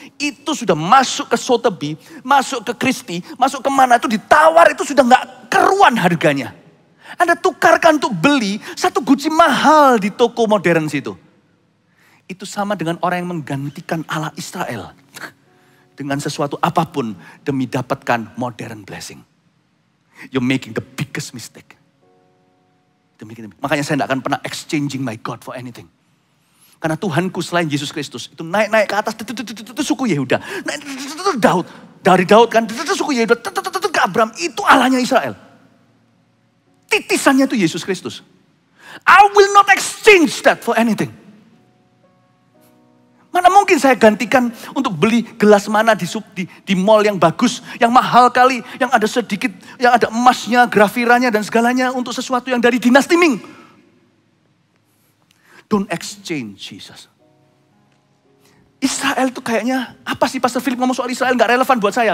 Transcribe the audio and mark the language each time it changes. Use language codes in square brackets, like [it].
[id] Itu sudah masuk ke Sotheby, masuk ke Christie, masuk kemana itu ditawar itu sudah gak keruan harganya. Anda tukarkan untuk beli satu Gucci mahal di toko modern situ. Itu sama dengan orang yang menggantikan Allah Israel. Dengan sesuatu apapun demi dapatkan [en] modern blessing. You're making the biggest mistake. [id] Makanya saya tidak akan pernah [en] exchanging my God for anything. [id] Karena Tuhanku selain Yesus Kristus itu naik ke atas itu suku Yehuda. Daud, dari Daud kan itu suku Yehuda ke Abraham, itu Allahnya Israel. Titisannya itu Yesus Kristus. [en] I will not exchange that for anything. [id] Mana mungkin saya gantikan untuk beli gelas mana di mall yang bagus, yang mahal kali, yang ada sedikit, yang ada emasnya, grafiranya dan segalanya untuk sesuatu yang dari dinasti Ming. [en] Don't exchange Jesus. [id] Israel tuh kayaknya, apa sih Pastor Philip ngomong soal Israel gak relevan buat saya?